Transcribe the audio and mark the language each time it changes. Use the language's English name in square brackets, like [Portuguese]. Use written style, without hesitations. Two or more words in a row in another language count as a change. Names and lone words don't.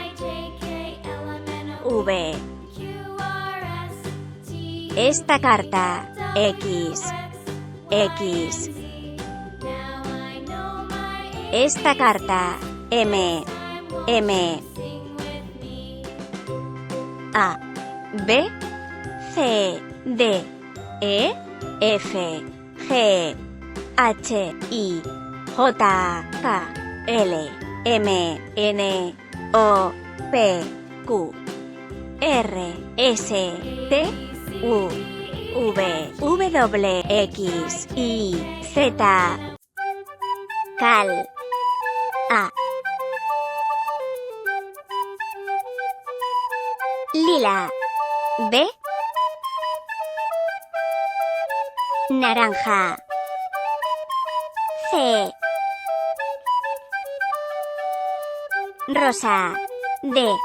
[Spanish] V. Esta carta, X. X. Esta carta, M. M. A. B. C. D. E. F. G. H. I. J. K. L. M. N. O. P. Q. R. S. T. U. V. W. X. Y. Z. Cal. A. Lila. B. Naranja. C. Rosa. D.